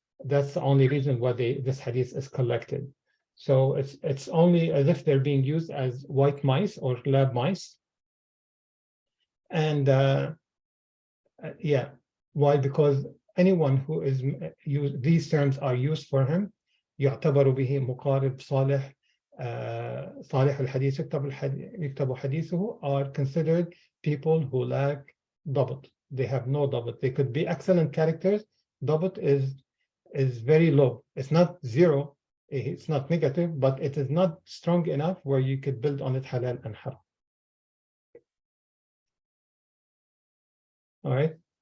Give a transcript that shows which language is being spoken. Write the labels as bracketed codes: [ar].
[en] That's the only reason why this hadith is collected. So it's only as if they're being used as white mice or lab mice. And yeah, why? Because anyone who is used, these terms are used for him. [ar] يعتبر به مقارب صالح صالح الحديث يكتب حديثه [en] are considered people who lack dabt. They have no dabt. They could be excellent characters. Dabt is very low. It's not 0. It's not negative, but it is not strong enough where you could build on it halal and haram. All right.